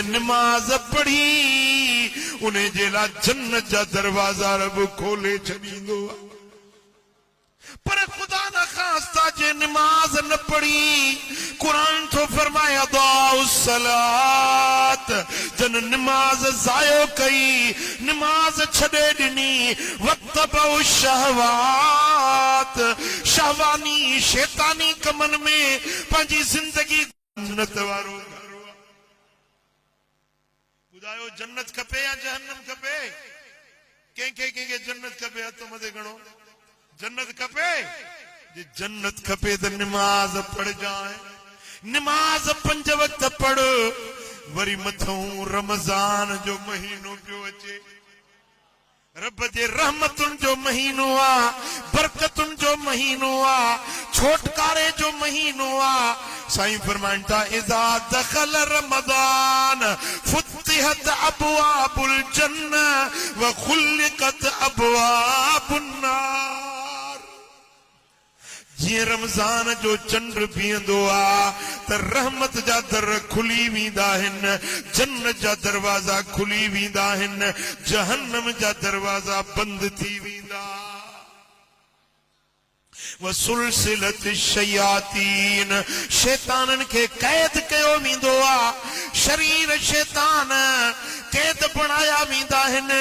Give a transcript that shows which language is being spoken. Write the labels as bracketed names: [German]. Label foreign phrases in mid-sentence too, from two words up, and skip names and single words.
[Sindhi] निमाज़ पढ़ी उन जे लाइ जन्नत जा दरवाज़ा रब खोले छॾींदो आहे पर खुदा न खास्ता जे निमाज न पढ़ी कुरान तो फरमाया दाउस सलात जन निमाज जायो कई निमाज छड़े दिनी वक्त बहु शहवात शहवानी शैतानी कमन में पंजी जिंदगी जन्नत वारो बुधायो जन्नत खपे या जहन्नम खपे के जन्नत खपे हथ मथे गणो जन्नत खपे जे जन्नत खपे तो निमाज पढ़ जाए निमाज 5 वक्त पढ़ वरी मथों रमजान जो महीनो पियो अचे रब जे रहमतुन जो महीनो आ बरकतुन जो महीनो आ छोटकारे जो महीनो आ साईं फरमाइनि था [Arabic] إذا دخل رمضان فتحت أبواب الجنة وغلقت أبواب [Sindhi] नार जी रमजान जो चंड बीहंदो आ त रहमत जा दर खुली वेंदा आहिनि, जन्नत जा दरवाज़ा खुली वेंदा आहिनि, जहन्नम जा दरवाज़ा बंदि थी वेंदा। [Arabic] وسلسلت الشياطين, [Sindhi] शैतानन के कैद कयो वेंदो आ, शरीर शैतान कैद बणाया वेंदा आहिनि।